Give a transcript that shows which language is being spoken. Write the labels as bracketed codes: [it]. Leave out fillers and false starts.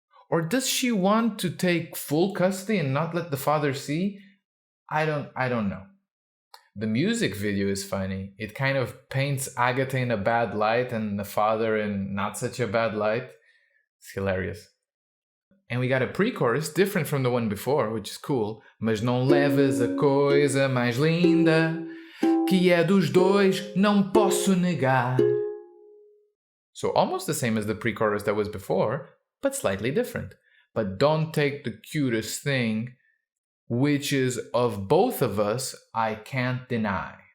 [en] Or does she want to take full custody and not let the father see? I don't know. The music video is funny. It kind of paints Ágata in a bad light and the father in not such a bad light. It's hilarious. And we got a pre-chorus different from the one before, which is cool. [pt] Mas não leves a coisa mais linda, que é dos dois, não posso negar. [en] So almost the same as the pre-chorus that was before, but slightly different. But don't take the cutest thing, which is of both of us, I can't deny.